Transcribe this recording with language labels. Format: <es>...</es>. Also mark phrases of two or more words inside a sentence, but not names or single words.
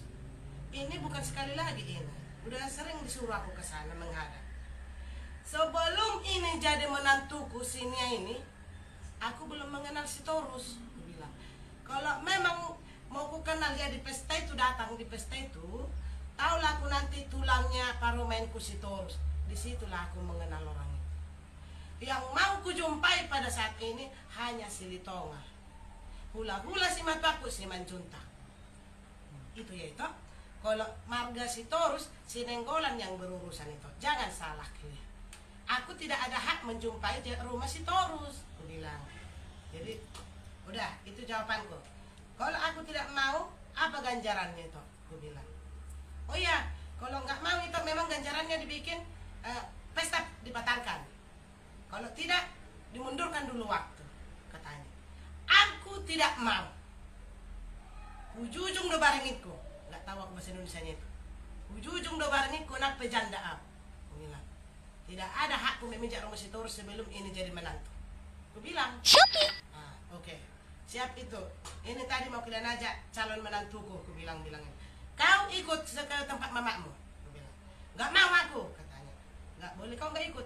<id>Ini bukan sekali lagi ini, udah sering disuruh aku ke sana menghadap. Sebelum ini jadi menantuku Sinia ini, aku belum mengenal si Torus. Aku bilang, kalau memang mau ku kenal ya di pesta itu, datang di pesta itu, taulah aku nanti tulangnya paromenku si Torus. Disitulah aku mengenal orang itu. Yang mau ku jumpai pada saat ini hanya si Litonga. Hula-hula si mataku si Manjunta. Itu ya itu. Kalau marga si Torus, si Nenggolan yang berurusan itu. Jangan salah kalian. Aku tidak ada hak menjumpai di rumah si Torus, aku bilang. Jadi, udah, itu jawabanku. Kalau aku tidak mau, apa ganjarannya itu? Aku bilang. Oh iya, kalau nggak mau itu memang ganjarannya dibikin pesta dibatalkan. Kalau tidak, dimundurkan dulu waktu, katanya. Aku tidak mau.</id> <bbc>Ujung do barengitku.</bbc> <id>Nggak tahu aku bahasa Indonesianya itu.</id> <bbc>Ujung do barengitku nak pejanda aku.</bbc> <id>Aku bilang. Tidak ada hakku meminjak rumah si Torus sebelum ini jadi menantu. Aku bilang. Oke. Siap itu. Ini tadi mau kalian ajak calon menantuku. Aku bilang-bilangin. Kau ikut ke tempat mamamu. Aku bilang. Gak mau aku, katanya. Gak boleh kau gak ikut.</id>